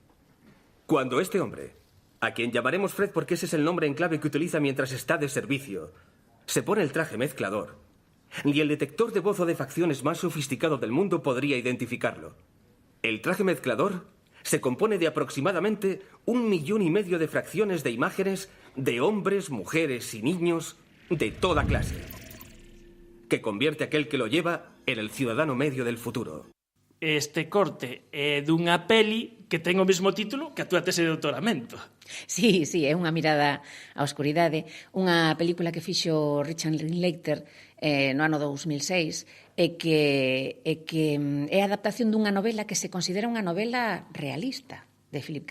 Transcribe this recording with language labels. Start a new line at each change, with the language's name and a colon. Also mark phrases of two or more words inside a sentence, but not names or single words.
Spanish: Cuando este hombre, a quien llamaremos Fred porque ese es el nombre en clave que utiliza mientras está de servicio, se pone el traje mezclador, ni el detector de voz o de facciones más sofisticado del mundo podría identificarlo. El traje mezclador se compone de aproximadamente 1,5 millones de fracciones de imágenes de hombres, mujeres y niños de toda clase, que convierte a aquel que lo lleva en el ciudadano medio del futuro.
Galician: Este corte é dunha peli que ten o mesmo título que a túa tese de doutoramento. Sí, é unha mirada á oscuridade, unha película que fixo Richard Linklater no ano 2006 e que é a adaptación dunha novela que se considera unha novela realista de Philip K.